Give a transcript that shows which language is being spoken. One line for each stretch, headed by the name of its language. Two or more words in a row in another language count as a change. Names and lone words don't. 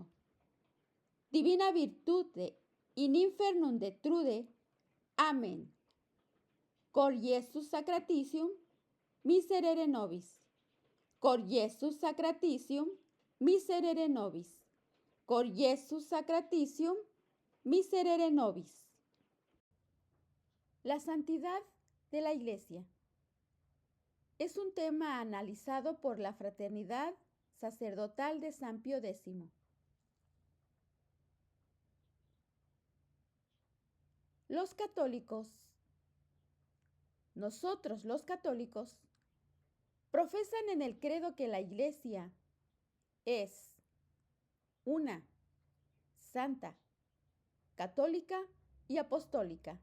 Latin: Divina virtute in infernum detrude. Amén. Cor Iesus sacratitium, miserere nobis. Cor Iesus sacratitium, miserere nobis. Cor Iesus sacratitium, miserere nobis.
Spanish: La santidad de la Iglesia es un tema analizado por la Fraternidad Sacerdotal de San Pío X. Los católicos, nosotros los católicos, profesan en el credo que la Iglesia es una, santa, católica y apostólica.